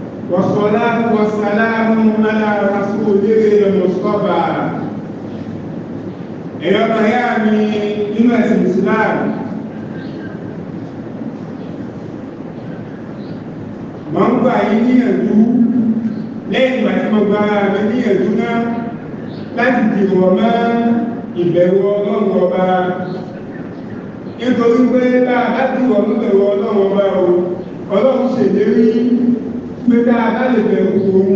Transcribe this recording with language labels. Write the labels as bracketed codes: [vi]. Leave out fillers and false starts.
[ar] والصلاة والسلام على رسوله المصطفى. أيها الأحباب إمام الإسلام، [yo] máa ń gbà yín níyànjú lẹ́yìn ìgbà tí mo gba mi ní ẹ̀dú náà láti dìbò mọ́ ìbẹ̀rù ọlọ́run ọba nítorí pé bá a bá dìbò mọ́ ìbẹ̀rù ọlọ́run ọba o ọlọ́run ṣèlérí pé bá a bá lè bẹ̀rù